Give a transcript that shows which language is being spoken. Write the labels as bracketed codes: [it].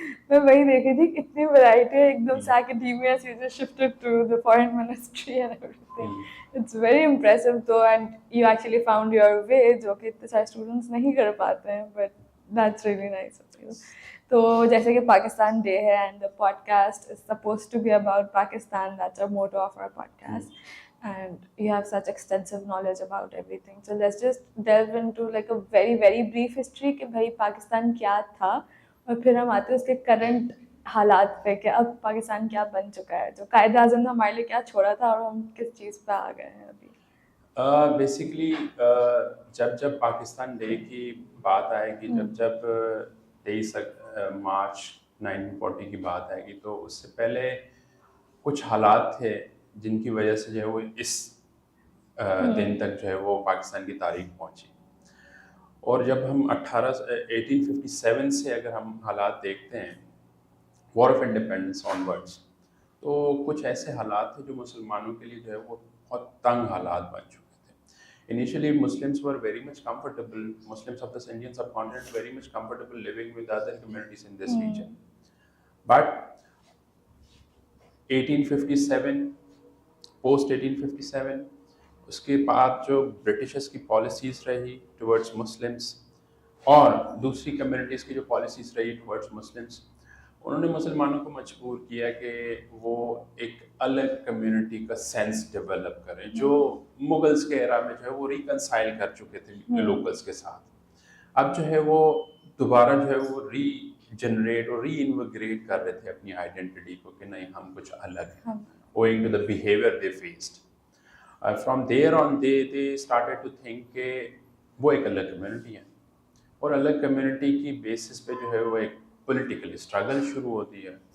[ur] میں وہی دیکھی تھی, کتنی ورائٹی ہے ایک دم سے academia سے [en] just shifted to the foreign ministry and everything. It's very impressive though, and you actually found your way, [ur] جو کہ اتنے سارے اسٹوڈنٹس نہیں کر پاتے ہیں, [en] but that's really nice of you. [ur] تو جیسے کہ پاکستان ڈے ہے [en] and the podcast is supposed to be about Pakistan, that's our motto of our podcast. And you have such extensive knowledge about everything. So let's just delve into like a very, very brief history [ur] کہ بھائی پاکستان کیا تھا, اور پھر ہم آتے ہیں اس کے کرنٹ حالات پہ کہ اب پاکستان کیا بن چکا ہے, جو قائد اعظم نے ہمارے لیے کیا چھوڑا تھا اور ہم کس چیز پہ آ گئے ہیں ابھی. بیسکلی جب پاکستان ڈے کی بات آئے گی, جب 23 مارچ 1940 کی بات آئے گی, تو اس سے پہلے کچھ حالات تھے جن کی وجہ سے جو ہے وہ اس دن تک جو ہے وہ پاکستان کی تاریخ پہنچی. اور جب ہم 1857 سے اگر ہم حالات دیکھتے ہیں, وار آف انڈیپینڈنس آنورڈس, تو کچھ ایسے حالات تھے جو مسلمانوں کے لیے جو ہے وہ بہت تنگ حالات بن چکے تھے. [en] Initially, Muslims were very much comfortable, Muslims of the Indian subcontinent very much comfortable living with other communities in this region. But 1857, post 1857, [ur] اس کے بعد جو برٹشز کی پالیسیز رہی ٹورڈز مسلمس اور دوسری کمیونٹیز کی جو پالیسیز رہی ٹورڈز مسلمس, انہوں نے مسلمانوں کو مجبور کیا کہ وہ ایک الگ کمیونٹی کا سینس ڈیولپ کریں, جو مغلز کے ایرا میں جو ہے وہ ریکنسائل کر چکے تھے لوکلز کے ساتھ. اب جو ہے وہ دوبارہ جو ہے وہ ری جنریٹ اور ری انویگریٹ کر رہے تھے اپنی آئیڈینٹی کو کہ نہیں ہم کچھ الگ ہیں, [en] owing to the behavior they faced. From there on they started to think [ur] کہ وہ ایک الگ کمیونٹی ہے, اور الگ کمیونٹی کی بیسس پہ جو ہے وہ ایک پولیٹیکل اسٹرگل شروع ہوتی ہے.